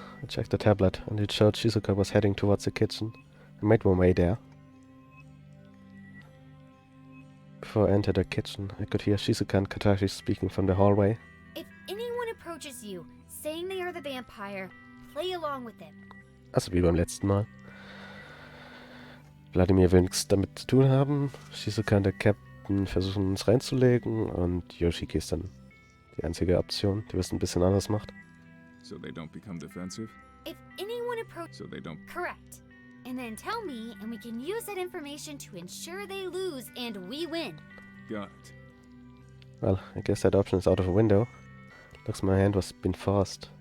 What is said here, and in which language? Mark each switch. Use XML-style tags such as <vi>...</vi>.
<en>I checked the tablet, and it showed Shizuka was heading towards the kitchen. I made my way there. Before I entered the kitchen, I could hear Shizuka and Katashi speaking from the hallway. If anyone approaches you, saying they are the vampire, play along with it.</en> <de>Also wie beim letzten Mal. Vladimir will nichts damit zu tun haben. Shizuka und der Captain versuchen uns reinzulegen und Yoshiki ist dann die einzige Option, die es ein bisschen anders macht.</de> <en>So they don't become defensive? If anyone approaches... So they don't... Correct. And then tell me, and we can use that information to ensure they lose and we win. Got it. Well, I guess that option is out of the window. Looks my hand was been forced.</en>